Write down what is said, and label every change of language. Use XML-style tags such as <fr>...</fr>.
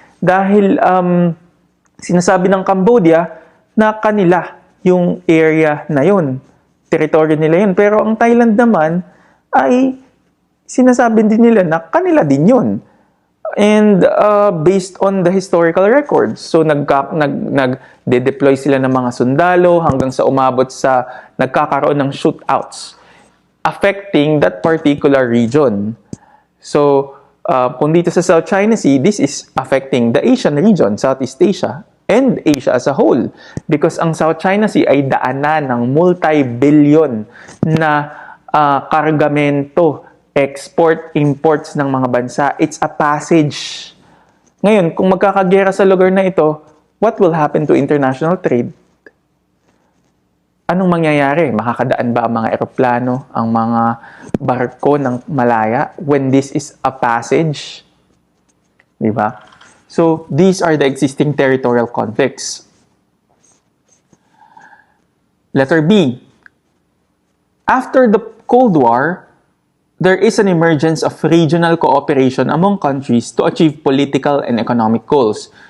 <tl>Dahil sinasabi ng Cambodia na kanila yung area na yun. Territory nila yun. Pero ang Thailand naman ay sinasabi din nila na kanila din yun.</tl> <en>And based on the historical records.</en> <tl>So nag-deploy sila ng mga sundalo hanggang sa umabot sa nagkakaroon ng shootouts</tl> <en>affecting that particular region.</en> <tl>So kung dito sa</tl> <en>South China Sea, this is affecting the Asian region, Southeast Asia, and Asia as a whole.</en> <tl>Because ang South China Sea ay daanan ng multi-billion na kargamento, export-imports ng mga bansa.</tl> <en>It's a passage.</en> <tl>Ngayon, kung magkakagera sa lugar na ito,</tl> <en>what will happen to international trade?</en> <tl>Anong mangyayari? Makakadaan ba ang mga eroplano, ang mga barko ng malaya</tl> <en>when this is a passage?</en> <tl>Diba?</tl> <en>So, these are the existing territorial conflicts. Letter B. After the Cold War, there is an emergence of regional cooperation among countries to achieve political and economic goals.</en>